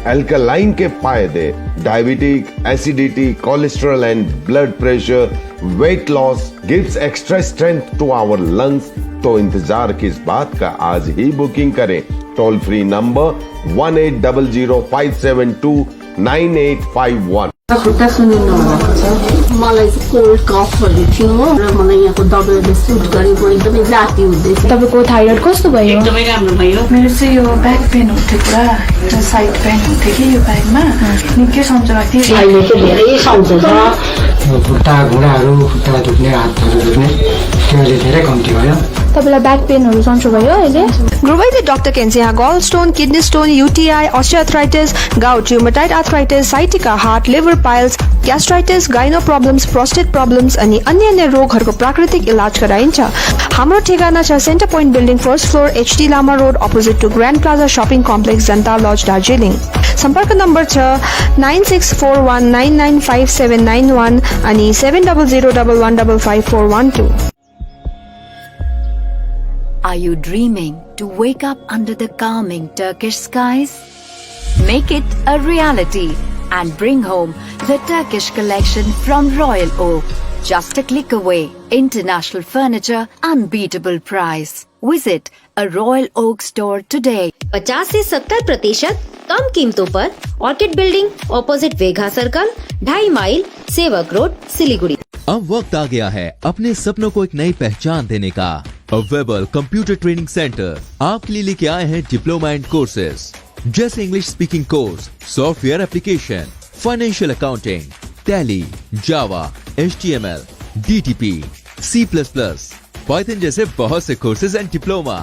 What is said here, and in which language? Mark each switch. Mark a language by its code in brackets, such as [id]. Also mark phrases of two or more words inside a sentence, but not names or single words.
[en] अल्कलाइन [hi] के फायदे: [en] diabetic, acidity, cholesterol and blood pressure, weight loss, gives extra strength to our lungs. [hi] तो इंतजार किस बात का, आज ही बुकिंग करें। [en] toll free number [hi] 180057298851। [ne] खुट्टा सुनिनु भएको छ मलाई चाहिँ [en] cold coughs [ne] थियो र मलाई यहाँको दबाईले सुट गरेको एकदमै जाती हुँदैछ। तपाईको थाइरोइड कस्तो भयो? एकदमै राम्रो भयो। मेरो चाहिँ यो [en] back pain [ne] हुन्थ्यो पुरा, र [en] side pain [ne] हुन्थ्यो कि यो ब्याकमा निकै सन्चो लाग्थ्यो। अहिले चाहिँ धेरै सन्चो छ। खुट्टा घुँडाहरू खुट्टा दुख्ने हातहरू दुख्ने त्यो अहिले धेरै कम्ती भयो। तपाईलाई [en] back pains [ne] सन्चो भयो अहिले? [en] Gurvaide Dr. Kensia gallstone, kidney stone, UTI, osteoarthritis, gout, rheumatoid arthritis, sciatica, heart, liver piles, gastritis, gyno problems, prostate problems [ne] अनि अन्य रोगहरूको प्राकृतिक इलाज गराइन्छ। हाम्रो ठेगाना छ [en] Centre Point Building first floor [ne] HD लामा रोड [en] opposite to Grand Plaza shopping complex [ne] जनता लज दार्जिलिङ। सम्पर्क नम्बर छ 9641995791 अनि 7001155412। [en] Are you dreaming to wake up under the calming Turkish skies? Make it a reality and bring home the Turkish collection from Royal Oak. Just a click away. International furniture, unbeatable price. Visit a Royal Oak store today. [hi] 50 से 70% कम कीमतों पर [en] Orchid Building opposite Vegha Circle 2.5 Mile Sevoke Road [hi] सिलीगुड़ी। अब वक्त आ गया है अपने सपनों को एक नई पहचान देने का। अवेबल [en] computer training centre [hi] आपके लिए लेके आए हैं [en] diploma and courses [hi] जैसे [en] English speaking course, software application, financial accounting, [hi] टैली, जावा, HTML, DTP, C++, पाइथन जैसे बहुत से [en] courses and diploma.